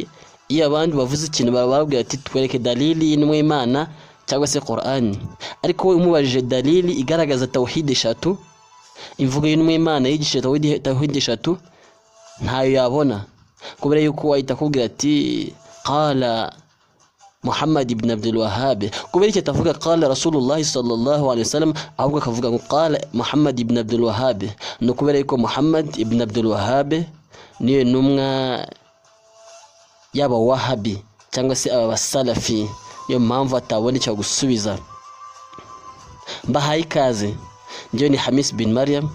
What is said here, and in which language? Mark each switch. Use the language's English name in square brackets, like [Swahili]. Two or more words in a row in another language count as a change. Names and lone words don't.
[Kinyarwanda] Iyo abandi bavuze ikintu barababwira ati twereke dalili y'intumwa Imana cyangwa se Quran. Ariko we umubajije dalili igaragaza tawhid eshatu, imvugo y'intumwa Imana yigisha tawhid eshatu, ntayo yabona. Kubera yuko wahita akubwira ati qala Muhammad ibn Abdul Wahhab. Kubera icyo atavuga [Arabic] قال رسول الله صلى الله عليه وسلم, [Kinyarwanda] ahubwo akavuga ngo qala Muhammad ibn Abdul Wahhab. No kubera yuko Muhammad ibn Abdul Wahhab niyo ntumwa yaba Wahabi cyangwa se aba Salafi, niyo mpamvu atabona icyo gusubiza. Mbahaye ikaze, njye ni Hamis bin Mariam.